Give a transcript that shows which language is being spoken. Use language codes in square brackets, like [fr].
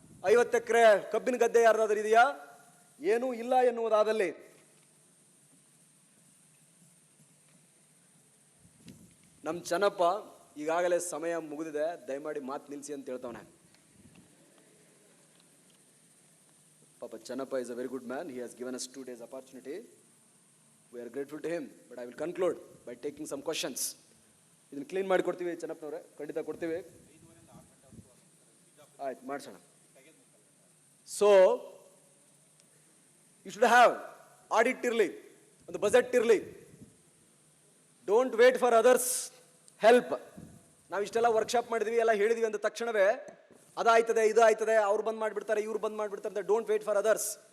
[kn] 50 ಎಕರೆ ಕಬ್ಬಿನ ಗದ್ದೆ ಯಾರಾದರೂ ಇದೆಯಾ? ಏನೂ ಇಲ್ಲ ಎನ್ನುವುದಾದಲ್ಲಿ ನಮ್ಮ ಚೆನ್ನಪ್ಪ ಈಗಾಗಲೇ ಸಮಯ ಮುಗಿದಿದೆ, ದಯಮಾಡಿ ಮಾತು ನಿಲ್ಲಿಸಿ ಅಂತ ಹೇಳ್ತವನೆ. [en] ಪಾಪ Chennappa is a very good man. He has given us 2 days opportunity. We are grateful to him. But I will conclude by taking some questions. [kn] ಇದನ್ನು ಕ್ಲೀನ್ ಮಾಡಿ ಕೊಡ್ತೀವಿ ಚೆನ್ನಪ್ಪನವರೇ, ಖಂಡಿತ ಕೊಡ್ತೀವಿ. ಆಯ್ತು, ಮಾಡಿಸೋಣ. [en] so you should have [kn] audit ಇರಲಿ, ಒಂದು ಬಜೆಟ್ ಇರಲಿ. [en] Don't wait for others help. [kn] ನಾವು ಇಷ್ಟೆಲ್ಲ ವರ್ಕ್ಶಾಪ್ ಮಾಡಿದ್ವಿ, ಎಲ್ಲ ಹೇಳಿದ್ವಿ ಅಂದ ತಕ್ಷಣವೇ ಅದಾಯ್ತದೆ, ಇದು ಆಯ್ತದೆ, ಅವ್ರು ಬಂದ್ ಮಾಡಿಬಿಡ್ತಾರೆ, ಇವ್ರು ಬಂದ್ ಮಾಡಿಬಿಡ್ತಾರೆ ಅಂತ [en] Don't wait for others.